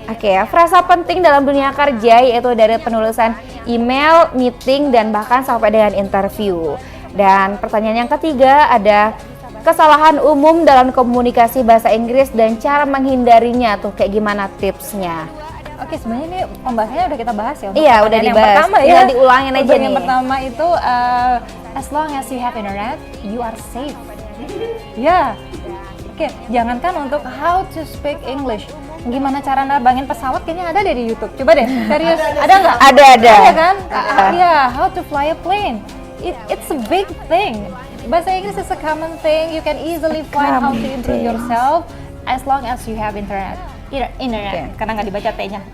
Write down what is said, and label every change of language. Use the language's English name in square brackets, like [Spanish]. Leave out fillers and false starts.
[Indonesian] Oke, frasa penting dalam dunia kerja yaitu dari penulisan email, meeting, dan bahkan sampai dengan interview. Dan pertanyaan yang ketiga ada kesalahan umum dalam komunikasi bahasa Inggris dan cara menghindarinya tuh kayak gimana tipsnya. Oke, sebenarnya ini pembahasannya udah kita bahas ya. Iya, udah dibahas. Yang pertama Tinggal diulangin aja nih. Yang pertama itu [English] as long as you have internet, you are safe. [Indonesian] Ya. Oke, jangankan untuk [English] how to speak English. [Indonesian] Gimana cara nerbangin pesawat kayaknya ada deh di YouTube. Coba deh, serius. Ada nggak? Ada. Ada kan? Iya, [English] how to fly a plane. It's a big thing. Bahasa Inggris is a common thing. You can easily find how to improve yourself as long as you have internet. [Indonesian] Internet, karena nggak dibaca T-nya.